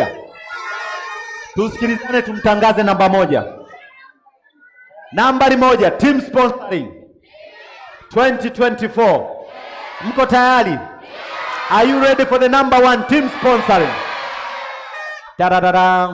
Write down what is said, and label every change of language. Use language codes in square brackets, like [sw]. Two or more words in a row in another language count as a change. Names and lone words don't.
[sw] Tusikilizane tumtangaze namba 1. Nambari 1, [en] team sponsoring [sw] 2024. Mko tayari? [en] Are you ready for the number 1 team sponsoring? Taradada.